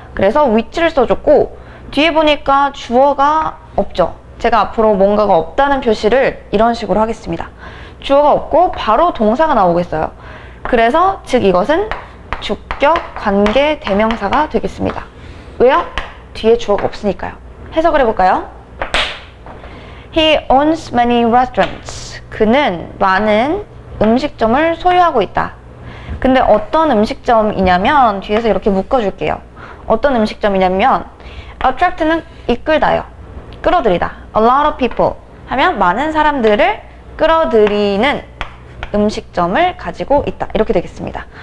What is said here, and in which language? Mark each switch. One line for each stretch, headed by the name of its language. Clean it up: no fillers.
Korean: 그래서 which를 써줬고 뒤에 보니까 주어가 없죠. 제가 앞으로 뭔가가 없다는 표시를 이런 식으로 하겠습니다. 주어가 없고 바로 동사가 나오겠어요. 그래서 즉 이것은 주격 관계 대명사가 되겠습니다. 왜요? 뒤에 주어가 없으니까요. 해석을 해볼까요?
English: He owns many restaurants.
Korean: 그는 많은 음식점을 소유하고 있다. 근데 어떤 음식점이냐면 뒤에서 이렇게 묶어줄게요. 어떤 음식점이냐면 attract는 이끌다요. 끌어들이다.
English: A lot of people
Korean: 하면 많은 사람들을 끌어들이는 음식점을 가지고 있다. 이렇게 되겠습니다.